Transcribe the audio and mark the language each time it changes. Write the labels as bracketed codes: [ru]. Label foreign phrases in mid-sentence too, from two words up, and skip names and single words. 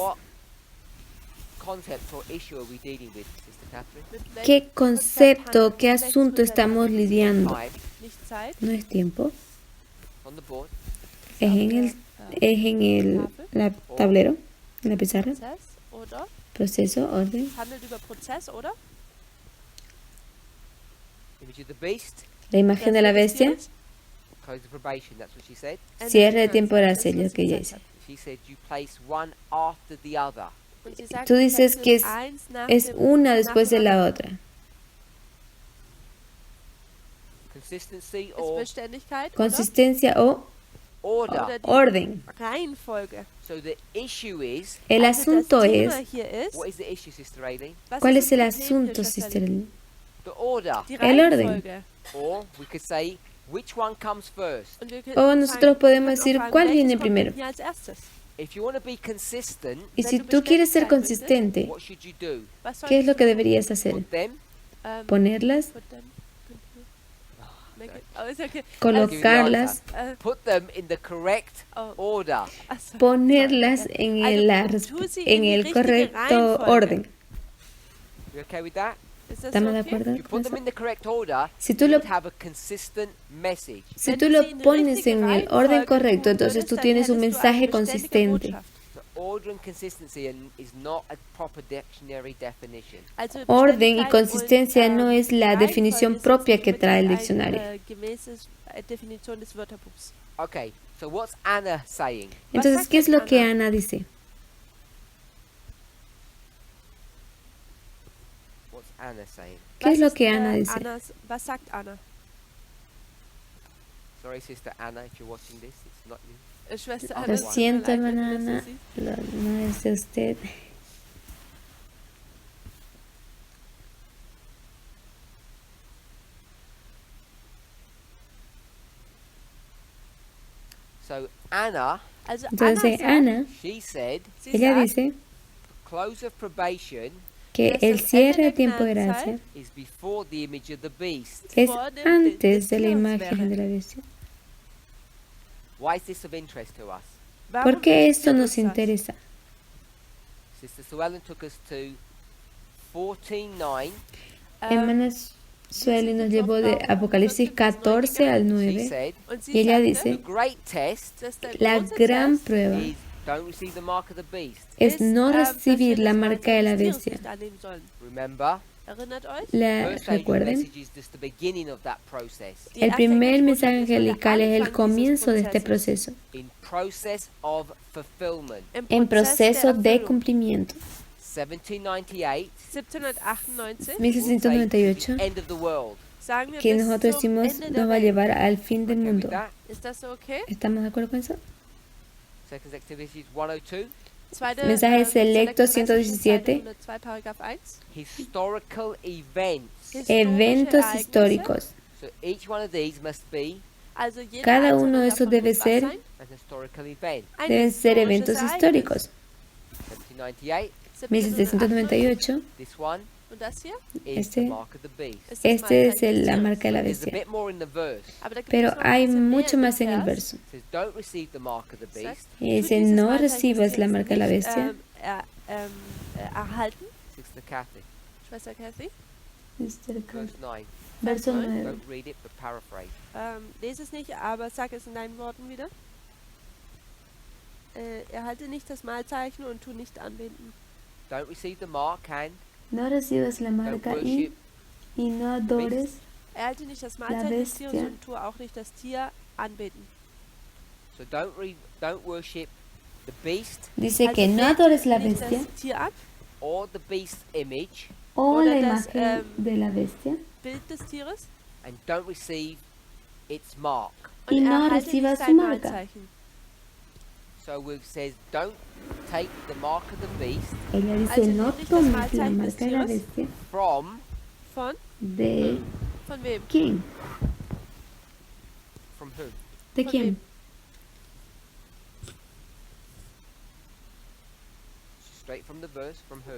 [en] what concept or issue are we dealing with, Sister Catherine? [de] mit welchem [es] ¿qué [de] Konzept [es] concepto, [de] handelt [es] qué es? asunto estamos lidiando? [en] Time [de] Nicht Zeit, [es] No es tiempo, [en] on the board. [es] es en el la tablero, en la pizarra, [de] Prozess, oder? [es] proceso, orden, [de] Handelt über Prozess, oder? [en] Image of the beast, [es] la imagen de la [de] Das Bild des [es] bestia, [de] Tieres, [en] close of probation, that's what she said. [de] Ende [es] cierre [de] der [es] de tiempo de [de] Gnadenzeit, [es] gracia, [de] das [es] lo que [de] ist, [es] ella [de] was sie [es] dice. [en] She said you place one after the other. [de] sagt. Und sie sagt, [es] Tú [de] du [es] dices [de] setzt [es] que es- [de] eins nach [es] Es [de] dem- [es] una [de] nach [es] después [de] dem [es] de la [de] anderen. [es] otra. [en] Consistency [de] Ist [en] or [de] Beständigkeit, [es] Consistencia o [en] order. [de] oder die [es] orden. [de] Reihenfolge. [en] So the issue is, [es] El [de] Also [es] asunto [de] das Thema [es] es, [de] hier ist, [en] what is the issue, Sister Aileen? [de] was [es] ¿cuál [de] ist [es] es el [de] das Problem [es] asunto, [de] hier, [en] Sister [de] Schwester Lee? Lee? [en] The order. [de] Die [es] El orden. [de] Reihenfolge. [en] Or we could say, which one comes first? [de] Und wir [es] O nosotros podemos decir, [de] fragen, [es] ¿cuál [de] welches [es] viene [de] kommt [es] primero? [de] denn hier als erstes? [en] If you want to be consistent, [es] Y [de] Wenn [es] si [de] du [es] tú quieres ser [de] beständig sein [es] consistente, [en] what should you do? [de] Was [es] ¿qué es lo que [de] solltest du tun? [es] deberías hacer? [en] Put them [es] ponerlas, [en] put them, make sorry. it, oh, it's okay. [es] colocarlas, [en] Put them in the correct Oh, order. [de] achso, [es] ponerlas [en] sorry. [es] en [de] Also, [es] el, [de] tu sie [es] en [de] in die [es] el [de] richtige [es] correcto [de] Reihenfolge. [es] orden. [en] You okay with that? [de] Ist das [es] ¿Estamos [de] so [es] de [de] okay? [es] acuerdo [en] If you [es] con [en] put them [es] eso? [en] in the correct order, [es] Si tú [en] you [es] lo [en] would have a consistent message. [es] Si [de] Wenn [es] tú [de] du [es] lo [de] sie in die [es] pones [de] richtige [es] en el orden [de] Reihenfolge [es] correcto, [de] tun [es] entonces [de] würdest, [es] tú [de] dann [es] tienes un [de] hättest du eine [es] mensaje [de] beständige [es] consistente. [de] Botschaft. [en] So order and consistency is not a proper dictionary definition. [de] Also [es] Orden y [de] Beständigkeit [es] consistencia [de] und, [es] no es la [de] Reihenfolge [es] definición [de] ist jetzt [es] propia [de] nicht [es] que trae el [de] unbedingt [es] diccionario. [de] gemäßes Definition des Wörterbuchs. [en] Okay, so what's Anna saying? [es] Entonces, [de] sagt [es] ¿qué es [de] denn [es] lo que [de] Anna? [es] Ana dice? [en] What's Anna saying? [es] ¿Qué es lo [de] ist, [es] que Ana dice? [de] was sagt Anna? [en] Sorry, Sister Anna, if you're watching this, it's not you. [de] Schwester [es] Lo [de] Anna, es tut mir [es] siento, [de] leid, wenn du [es] hermana [de] das [es] Ana. [de] so siehst. [es] No es de usted. [en] So Anna, [de] Also [es] Entonces, [de] Anna [es] Ana, [en] she said, [de] sie [es] ella [de] sagt, [es] dice [en] close of probation [es] que [de] dass [es] el [de] das [es] cierre [de] Ende [es] de [de] der [es] tiempo de [de] Gnadenzeit [es] gracia [en] is before the image of the beast. [es] es [de] vor dem Bild des [es] antes de la [de] Tieres [es] imagen [de] wäre. [es] de la bestia. [en] Why is this of interest to us? [de] Warum [es] ¿Por qué esto [de] interessiert [es] nos [de] uns das? [es] interesa? [en] Sister Suellen took us to 14:9. [es] Hermana Sueli nos llevó de Apocalipsis 14 al [en] She 9 said, [de] Und sie [es] y ella [de] sagte, [es] dice, [en] the great test [de] dass der [es] la [de] große [es] gran [de] Test [es] prueba [en] is don't receive the mark of the beast. [es] es [de] ist, [es] no [de] dass [es] recibir [de] wir [es] la [de] das [es] marca de la [de] Mahlzeit des Tieres [es] bestia. [de] nicht annehmen sollen. [en] Remember, [de] Erinnert euch? [es] La, [en] first angel [es] recuerden, [en] message is just the beginning of that process. [de] Die [es] el [de] erste [es] primer [de] Engelsbotschaft [es] mensaje [de] ist nur der [es] angelical es el [de] Anfang dieses [es] comienzo de este [de] Prozesses. [es] proceso, [en] In process of fulfillment. [de] Im [es] en [de] Prozess [es] proceso [de] der [es] de [de] Erfüllung. [es] cumplimiento. 1798 1798 [en] will take to 1798, the end of the world. [de] sagen wir [es] que [de] bis [es] nosotros [de] zum [es] decimos [de] Ende der [es] nos va a [de] Welt. [es] llevar al fin del [en] Okay with [es] mundo. [en] that? [de] Ist das so okay? [es] ¿Estamos de acuerdo con eso? [en] Second activity is 102. [de] Zweite [es] Mensaje selecto [en] Selected Messages, 117. [de] Seite 102, Paragraph 1. [en] Historical events. [de] Historische [es] Eventos [de] Ereignisse. [es] históricos. [en] So each one of these must be [de] Also jeder [es] Cada [de] einzelne [es] uno de esos [de] davon [es] debe [de] muss was [es] ser- [de] sein? [en] an historical event. [de] Ein [es] Deben ser [de] historisches [es] eventos [de] Ereignis. [es] históricos. 1798. 1798, [en] This one [de] Und das hier [en] is the [es] Este- [en] mark of the beast. [de] ist das [es] este es [de] Mahlzeichen des [es] la [de] Tieres. [es] marca de la [en] There's a [es] bestia. [en] bit more in the verse. [de] Aber da gibt [es] Pero [de] es noch ein [es] hay [de] bisschen mehr [es] mucho [de] im [es] más en el [de] Vers. [es] verso. [en] It says, don't receive the mark of the [de] Das heißt, [en] beast. [es] Y tu dice, [de] dieses [es] no [de] Mahlzeichen des [es] recibas la [de] Tieres [es] marca de la [de] nicht, [es] bestia. [de] erhalten. [en] Sister Kathy, [de] Schwester Kathy, [en] verse 9. [es] Verso [de] Nein. 9. [en] Don't read it, but paraphrase. [de] lese es nicht, aber sag es in deinen Worten wieder. Erhalte nicht das Mahlzeichen und tu nicht anbeten. [en] Don't receive the mark and [es] No recibas la [en] don't [es] marca [en] worship. [es] y no adores. [de] Erhalte nicht das Mahlzeichen des Tieres Bestia. und tu auch nicht das Tier anbeten. [en] So don't worship the beast [es] Dice que no [de] bete [es] adores la [de] nicht [es] bestia [de] das Tier an, [en] or the beast's image, [es] o [de] Oder [es] la [de] das, [es] imagen de la bestia [de] Bild des Tieres, [en] and don't receive its mark. [de] und [es] Y no [de] erhalte [es] recibas [de] nicht [es] su [de] sein [es] marca. [de] Mahlzeichen. [en] So it says don't take the mark of the beast [es] Ella dice, [de] Also [es] no [de] nimm nicht das [es] tomes la [de] Mahlzeichen des [es] marca de la [de] Tieres. [es] bestia. [en] from [es] ¿De [de] Von wem? [es] quién? [en] from whom? [es] ¿De [de] Von [es] quién? [de] wem? [en] Straight from the verse, from whom?